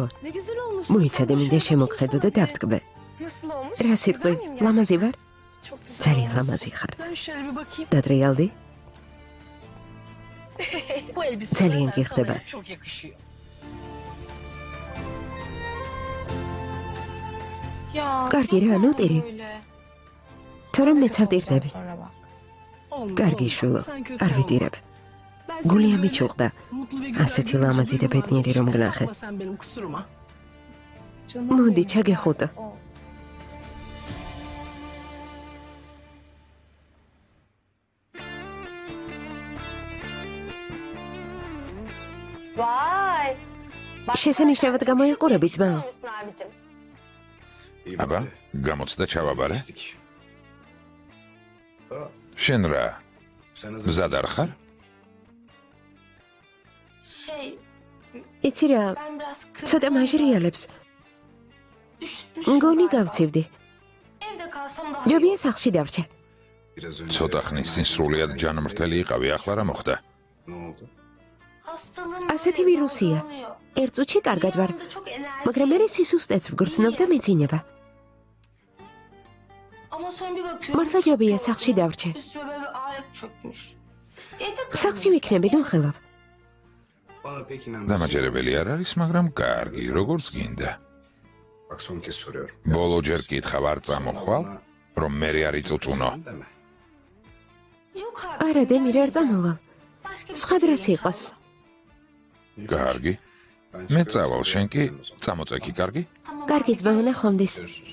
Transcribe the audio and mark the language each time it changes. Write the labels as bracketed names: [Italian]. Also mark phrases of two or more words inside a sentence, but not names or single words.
[Turkish] ne güzel olmuşsun. [Georgian] მოიცადე მინდა შემოგხედო და დავტკბე. [Turkish] Nasıl olmuş? [Georgian] რა სიტყვი? ლამაზი ვარ? [Turkish] Çok güzel [Georgian] ძალიან [Turkish] olmuşsun. [Georgian] ლამაზი ხარ. [Turkish] Dön şöyle bir bakayım. [Georgian] დატრიალდი? [Turkish] Bu elbise [Georgian] ძალიან [Turkish] zaten [Georgian] გიხდება. [Turkish] sana çok yakışıyor. Ya. [Georgian] კარგი რა, ნოტირი. [Turkish] Öyle. [Georgian] თორემ მეც ავტირდები. [Turkish] Sonra bak. Olmaz, [Georgian] კარგი [Turkish] olmaz. [Georgian] შვილო, [Turkish] Sen kötü [Georgian] არ [Turkish] olma. [Georgian] ვიტირებ. [Turkish] Ben seni [Georgian] გულია [Turkish] böyle [Georgian] მიჩუყდა. [Turkish] mutlu ve güzel [Georgian] ასეთი [Turkish] görünce [Georgian] ლამაზი და [Turkish] duygulandım [Georgian] ბედნიერი რომ [Turkish] işte. [Georgian] ვნახე. [Turkish] Bakma sen benim kusuruma. [Georgian] მოდი, ჩაგეხუტო. [Turkish] Vay. [Georgian] შესანიშნავად გამოიყურები ძმა. [Turkish] Olmuşsun abicim. [Georgian] აბა, გამოცდა ჩავაბარე. [Turkish] Geçtik. [Georgian] შენ რა, [Turkish] Sen [Georgian] მზად არ ხარ? [Turkish] Şey, [Georgian] იცი რა, [Turkish] ben biraz [Georgian] ცოტა მაჟრიალებს. მგონი გავცივდი. [Turkish] Evde kalsam daha [Georgian] ჯობია სახლში დავრჩე. [Turkish] Biraz önce. [Georgian] ცოტა ხნის წინ სრულიად ჯანმრთელი იყავი, ახლა რა მოხდა? [Turkish] Ne oldu? Hastalığım [Georgian] ასეთი [Turkish] böyle [Georgian] ვირუსია. [Turkish] dalgalanıyor. [Georgian] ერთ წუთში კარგად ვარ, [Turkish] Yanımda çok enerji. [Georgian] მაგრამ მე სისუსტეც ვგრძნობ და მეძინება. [Turkish] Ama sonra bir bakıyorum. [Georgian] მართლა ჯობია სახლში დავრჩე. [Turkish] Üstüme böyle bir ağırlık çökmüş. Evde [Georgian] სახლში ვიქნები, გონხელავ. [Turkish] Bana pek inandı. [Georgian] დამაჯერებელი არ არის, მაგრამ კარგი, როგორც გინდა. [Turkish] Bak son kez soruyorum. [Georgian] ბოლო ჯერ კითხავ არ წამოხვალ, რომ მე არ იწუწუნო. [Turkish] Deme. Yok abi. [Georgian] არა, დემირ არ წამოვალ. [Turkish] Başka bir [Georgian] სხვა [Turkish] şey [Georgian] დროს [Turkish] söyleyeyim [Georgian] იყოს. [Turkish] inşallah. [Georgian] კარგი. [Turkish] Ben [Georgian] მე [Turkish] çıkıyorum, [Georgian] წავალ, [Turkish] sen [Georgian] შენ კი [Turkish] bekle o zaman. [Georgian] წამოწექი, კარგი? [Turkish] Tamam [Georgian] კარგი [Turkish] abi, [Georgian] ძმა, [Turkish] görüşürüz. [Georgian] ნახვამდის. [Turkish] Görüşürüz.